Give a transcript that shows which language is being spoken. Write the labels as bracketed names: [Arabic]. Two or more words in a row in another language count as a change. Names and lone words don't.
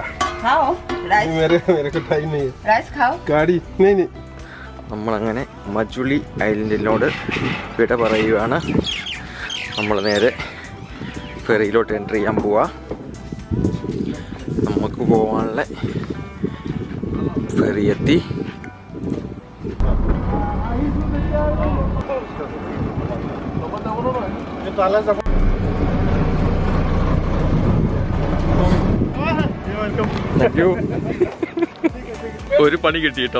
[Hindi] खाओ राइस मेरे को टाइम नहीं है राइस खाओ गाड़ी नहीं [Malayalam] നമ്മളങ്ങനെ മജുലി ഐലൻഡിനോട് വിട പറയുകയാണ്. നമ്മൾ നേരെ ഫെറിയിലോട്ട് എൻ്റർ ചെയ്യാൻ പോവാ. നമുക്ക് പോകാനുള്ള ഫെറി എത്തി. ഒരു പണി കിട്ടി കേട്ടോ.